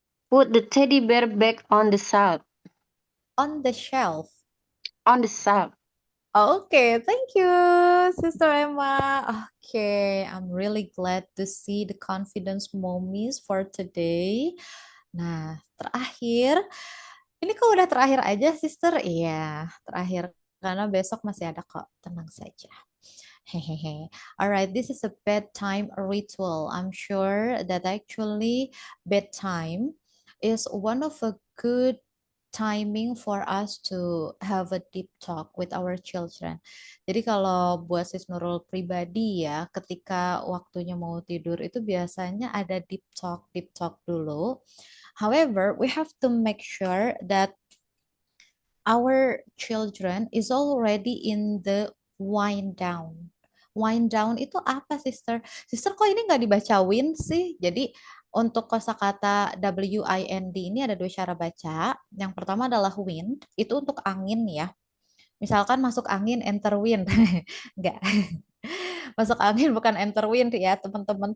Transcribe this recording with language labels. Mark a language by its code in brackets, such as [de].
[en] Put the teddy bear back on the shelf. On the shelf. On the shelf. Okay, thank you, Sister Emma. Okay, I'm really glad to see the confidence mommies for today. [id] Nah, terakhir, ini kok udah terakhir aja, Sister? Iya, terakhir karena besok masih ada kok. Tenang saja. [en] Hehehe. Alright, this is a bedtime ritual. I'm sure that actually bedtime is one of a good timing for us to have a deep talk with our children. [id] Jadi kalau buat Sis Nurul pribadi ya, ketika waktunya mau tidur itu biasanya ada deep talk dulu. [en] However, we have to make sure that our children is already in the wind down. [id] Wind down itu apa, Sister? Sister, kok ini nggak dibaca wind sih? Jadi untuk kosakata WIND ini ada dua cara baca. Yang pertama adalah wind, itu untuk angin ya. Misalkan masuk angin, enter wind. Enggak. Masuk angin bukan enter wind ya, teman-teman.